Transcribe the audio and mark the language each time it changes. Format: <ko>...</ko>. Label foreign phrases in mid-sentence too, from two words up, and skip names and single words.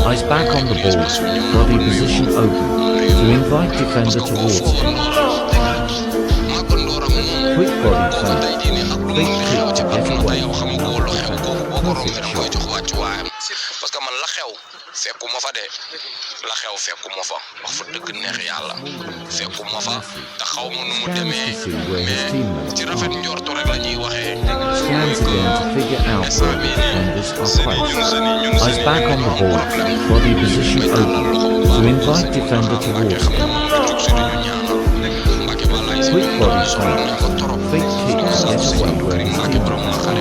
<en>Eyes back on the ball, body position open to invite defender towards him. Quick body feint. Big kick to get away from another defender. Perfect shot.</en> <fr>parce que</fr> <wo>man la xew fekkuma fa de la xew fekkuma fa wax fa dëgg neex yàlla fekkuma fa te xaw ma nu mu demee mais ci rafet njortu rek la ñuy waxee.</wo> <en>Scans again to figure out where the defenders are placed. Eyes back on the ball, body position open to invite defender towards him. Quick body feint. Big kick to get away where his teammates are.</en>